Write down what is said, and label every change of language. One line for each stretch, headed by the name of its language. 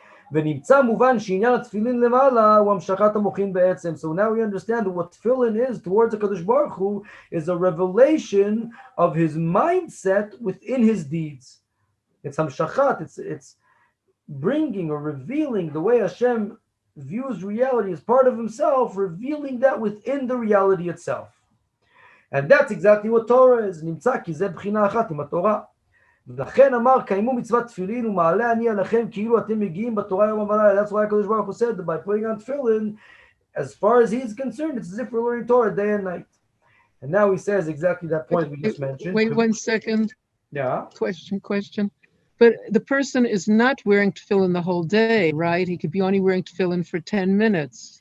English: So now we understand that what tefillin is towards HaKadosh Baruch Hu is a revelation of his mindset within his deeds. It's hamshachat, it's bringing or revealing the way Hashem views reality as part of himself, revealing that within the reality itself. And that's exactly what Torah is.
Hebrew: נמצא כי זה בחינה אחת עם התורה. ולכן אמר, קיימו מצוות תפילין ומעלה אני עליכם כאילו אתם מגיעים בתורה יום ולילה.
English: That's why HaKadosh Baruch Hu said that by putting on tefillin, as far as he's concerned, it's as if we're learning Torah day and night. And now he says exactly that point we just mentioned. Wait 1 second. Yeah. Question. But the person is not wearing tefillin the whole day, right? He could be only wearing tefillin for 10 minutes.